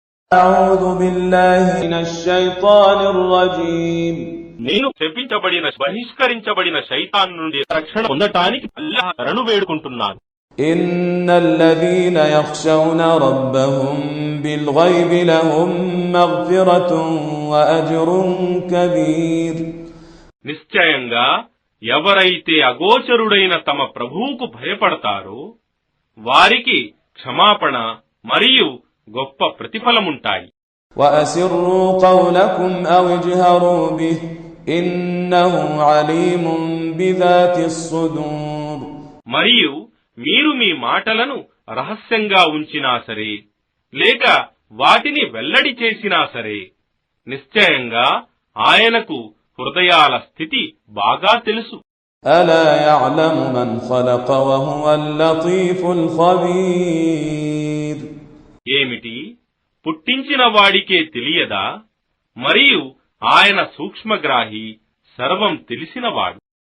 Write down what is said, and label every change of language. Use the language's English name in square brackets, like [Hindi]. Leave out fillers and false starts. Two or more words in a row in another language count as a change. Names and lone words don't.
[Arabic] أعوذ بالله من الشيطان الرجيم [Telugu] నేను శపించబడిన బహిష్కరించబడిన శైతాన్ నుండి రక్షణ పొందటానికి అల్లాహ్ శరణు వేడుకుంటున్నాను. [Arabic] إن الذين يخشون ربهم بالغيب لهم مغفرة وأجر كبير [Telugu] నిశ్చయంగా ఎవరైతే అగోచరుడైన తమ ప్రభువుకు భయపడతారో వారికి క్షమాపణ మరియు గొప్ప ప్రతిఫలముంటాయి. [Arabic] وأسروا قولكم أو اجهروا به إنه عليم بذات الصدور [Telugu] మరియు మీరు మీ మాటలను రహస్యంగా ఉంచినా సరే లేక వాటిని వెల్లడి చేసినా సరే నిశ్చయంగా ఆయనకు హృదయాల స్థితి బాగా తెలుసు. [Arabic] ألا يعلم من خلق وهو اللطيف الخبير [Telugu] ఏమిటి పుట్టించిన వాడికే తెలియదా మరియు ఆయన సూక్ష్మగ్రాహి సర్వం తెలిసినవాడు.